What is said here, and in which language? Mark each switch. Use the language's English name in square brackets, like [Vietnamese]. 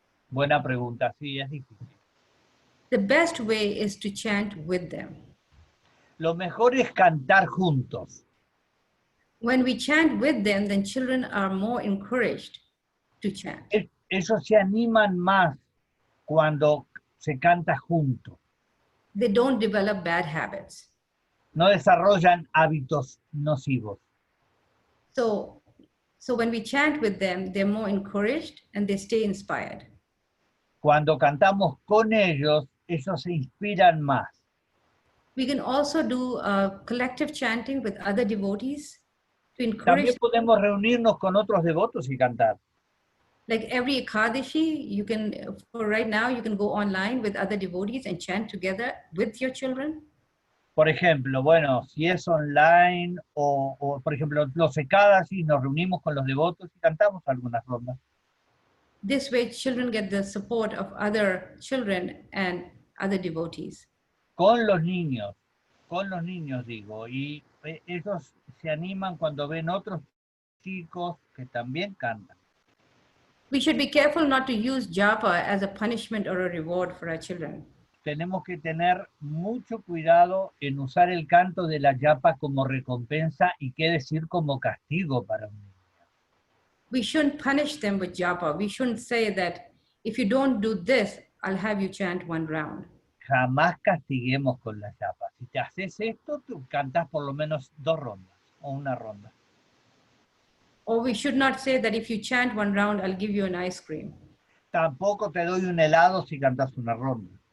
[Spanish] Buena pregunta, sí, es difícil. [English] The best way is to chant with them. [Spanish] Lo mejor es cantar juntos. [English] When we chant with them, then children are more encouraged to chant. [Spanish] Ellos se animan más cuando se canta junto. [English] They don't develop bad habits. [Spanish] No desarrollan hábitos nocivos. [English] So when we chant with them, they're more encouraged and they stay inspired. [Spanish] Cuando cantamos con ellos, ellos se inspiran más. [English] We can also do collective chanting with other devotees to encourage. [Spanish] También podemos reunirnos con otros devotos y cantar. [English] Like every Ekadashi, you can, for right now, you can go online with other devotees and chant together with your children. [Spanish] Por ejemplo, bueno, si es online o por ejemplo, los Ekadashi, nos reunimos con los devotos y cantamos algunas rondas. [English] This way, children get the support of other children and other devotees. [Spanish] Con los niños digo, y ellos se animan cuando ven otros chicos que también cantan. [English] We should be careful not to use japa as a punishment or a reward for our children. [Spanish] Tenemos que tener mucho cuidado en usar el canto de la yapa como recompensa y qué decir como castigo para un niño. [English] We shouldn't punish them with japa. We shouldn't say that if you don't do this, I'll have you chant one round. [Spanish] Jamás castiguemos con la yapa. Si te haces esto, tú cantas por lo menos 2 rondas o una ronda. [English] Or we should not say that if you chant one round, I'll give you an ice cream. [Spanish] Tampoco te doy un helado si cantas una ronda.